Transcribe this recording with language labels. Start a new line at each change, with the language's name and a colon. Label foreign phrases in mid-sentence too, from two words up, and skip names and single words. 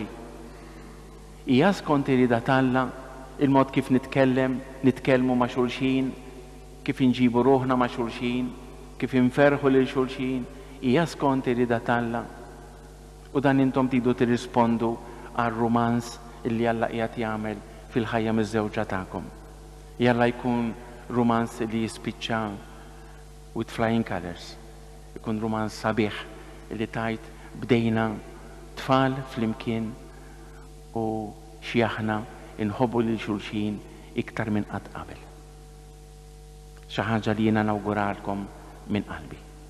Maltese: Hija skont irida Alla il-mod kif nitkellmu ma' xulxin, kif inġibu ruħna ma' xulxin, kif inferħu lil xulxin, hija skont irida Alla. U dan intom tidu tirrispondu għar-rumans illi Alla qiegħed jagħmel fil-ħajja miż-żewġa tagħkom. Jalla jkun rumans li jispiċċa
English: with flying colors.
Maltese: Ikun rumans sabiħ li tajt bdejna tfal flimkien u xi aħna inħobbu lil xulxin iktar minn qatt qabel. Xi ħaġa li jiena nawguralkom minn qalbi.